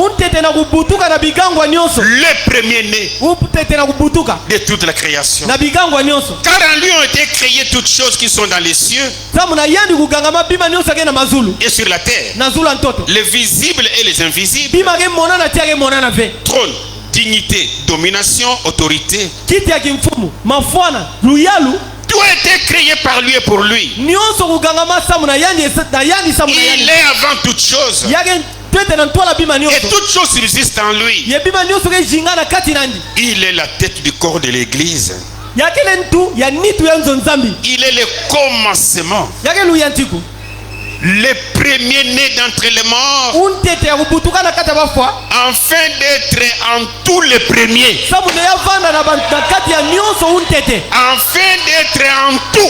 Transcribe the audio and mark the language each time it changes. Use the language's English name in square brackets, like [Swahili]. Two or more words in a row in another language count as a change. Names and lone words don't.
[French] Le premier-né de toute la création. Car en lui ont été créées toutes choses qui sont dans les cieux et sur la terre, les visibles et les invisibles, trône, dignité, domination, autorité. [Kituba (Democratic Republic of Congo)] Kiti ya kimfumu, mafwana, luyalu. [French] Tout a été créé par lui et pour lui. Il est avant toute chose. Et toute chose subsiste en lui. Il est la tête du corps de l'église. Il est le commencement, le premier-né d'entre les morts, afin d'être en tous les premiers, afin d'être en tout.